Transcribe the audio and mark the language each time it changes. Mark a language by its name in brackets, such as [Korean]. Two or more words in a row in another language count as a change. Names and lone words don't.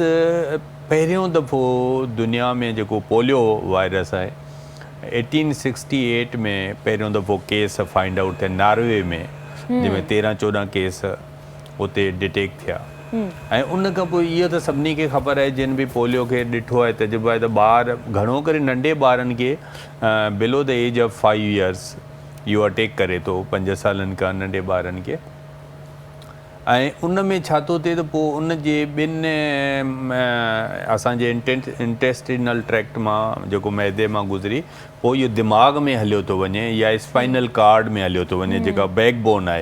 [Sindhi] हाणे वायरस पहिरियों दफ़ो दुनिया में जेको पोलियो वायरस आहे 1868 में पहिरियों दफ़ो केस [English] find out [Sindhi] थिया नॉर्वे में, जंहिंमें 13-14 केस उते डिटेक्ट थिया। ऐं उन खां पोइ इहो त सभिनी खे ख़बर आहे, जिन बि पोलियो खे ॾिठो आहे तजुर्बो आहे, त ॿार घणो करे नंढे ॿारनि खे [English] below the age of 5 years [Sindhi] इहो अटैक करे थो, 5 सालनि खां नंढे ॿारनि खे। ऐं उन में छा थो थिए त पोइ उन जे ॿिनि असांजे [English] intestinal tract [Sindhi] मां जेको मैदे मां गुज़री पोइ इहो दिमाग़ में हलियो थो वञे या [English] spinal cord [Sindhi] में हलियो थो वञे, जेका बैकबोन आहे।